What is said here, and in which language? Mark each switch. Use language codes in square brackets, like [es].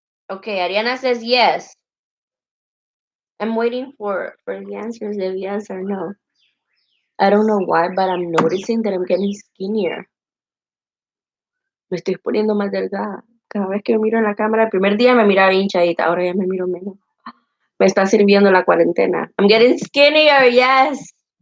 [en] Okay, Ariana says yes. I'm waiting for the answers if yes or no. I don't know why, but I'm noticing that I'm getting skinnier. [es] Me estoy poniendo más delgada. Cada vez que me miro en la cámara, el primer día me miraba hinchadita, ahora ya me miro menos. Me está sirviendo la cuarentena. [en] I'm getting skinnier, yes.